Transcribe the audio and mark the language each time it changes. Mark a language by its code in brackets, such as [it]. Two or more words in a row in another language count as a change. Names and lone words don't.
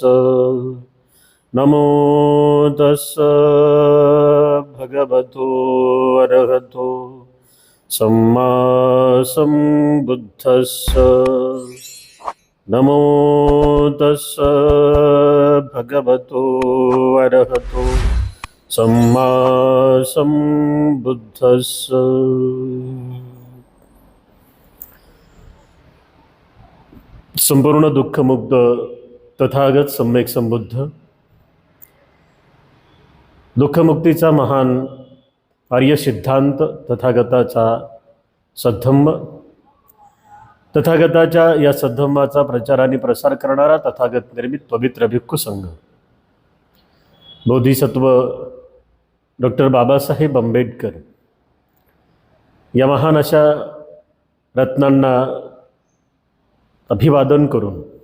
[pi] नमो तस्स भगवतो अरहतो सम्मा सम्बुद्धस्स। नमो तस्स भगवतो अरहतो सम्मा सम्बुद्धस्स। [mr] संपूर्ण दुःखमुक्त तथागत सम्यक संबुद्ध, दुःखमुक्तीचा महान आर्य सिद्धांत, तथागताचा सद्धम्म, तथागताच्या या सद्धम्माचा प्रचार आणि प्रसार करणारा तथागत निर्मित पवित्र भिक्खू संघ, बोधिसत्व डॉक्टर बाबासाहेब आंबेडकर या महान अशा रत्नांना अभिवादन करून